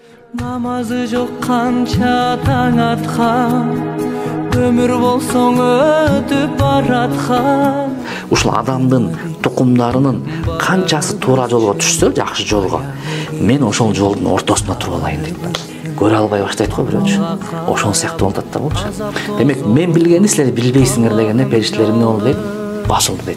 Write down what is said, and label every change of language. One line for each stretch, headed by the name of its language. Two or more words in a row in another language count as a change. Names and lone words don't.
Kazakh: Namazı жоқ қанша таң атқан, өмір болсоң өтіп баратқан.
Kyrgyz: Ушул адамдын тукумдарынын канчасы туура жолго түшсө, жакшы жолго, мен ошол жолдун ортосунда туруп алайын дейт. Көрө албай баштайт го бирөөчү. Ошол сыяктуу болот да болчу. Демек, мен билгенди силер билбейсиңер дегенде периштелер эмне болду дейт? Басылды дейт.